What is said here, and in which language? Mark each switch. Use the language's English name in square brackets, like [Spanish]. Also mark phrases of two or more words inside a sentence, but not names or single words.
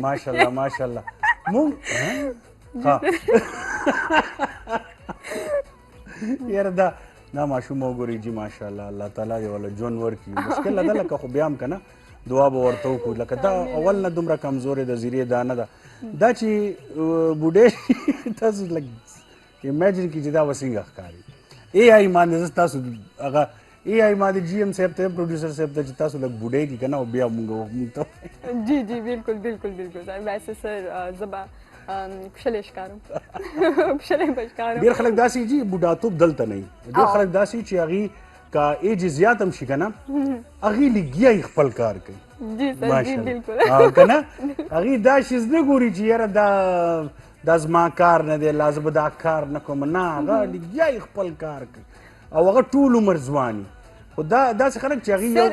[Pashto] ماشاءالله مونږ یاره دا ماشوم وګورئ جي ماشاءالله الله تعالی دې ولا ژوند ورکړي مشکل ده لکه خو بیا هم که نه دعا به ورته وکړو لکه دا اول نه دومره کمزورې د زیرې دا نه ده دا چې بوډۍ تاسو لږ امیجن کړئ چې دا به څنګه ښکاري اے آی باندې زه تاسو هغه اے آی باندې جی ایم صاحب ته پروډیوسر صاحب ته چې تاسو لږ بوډۍ کړي که نه او بیا موږ ته [Urdu] جی جی بالکل ویسے سر [Pashto] زبا کښلی ښکارم کښلی به ښکارم ډېر خلک داسې جي بوډاتوب دلته نه وي ډېر خلک داسې چې هغې که ایج زیات هم شي که نه هغې لګیا یې خپل کار کوي [Urdu] جی سر جی بالکل [Pashto] که نه هغې دا شیز نه ګوري چې یاره دا زما کار نه دی لا زه به دا کار نه کوم نه هغه لګیا یې خپل کار کوي او هغه ټول عمر ځوان خو دا داسې خلک چې هغې